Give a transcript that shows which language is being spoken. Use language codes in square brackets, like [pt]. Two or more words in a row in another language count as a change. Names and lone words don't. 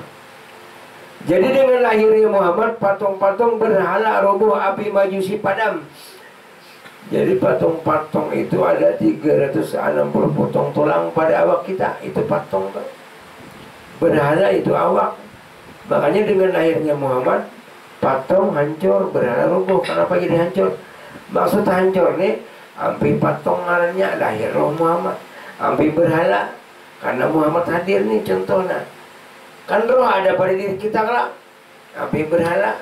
[bjn] Jadi dengan lahirnya Muhammad, patung-patung berhala roboh, api majusi padam. Jadi patung-patung itu ada 360 potong tulang pada awak kita. Itu patung tuh. Berhala itu awak. Makanya dengan lahirnya Muhammad, patung hancur, berhala roboh. Kenapa jadi hancur? Maksud hancur nih, ampi patung ngarannya lahir roh Muhammad, ampi berhala karena Muhammad hadir nih contohnya. Kan roh ada pada diri kita kelak, ampi berhala.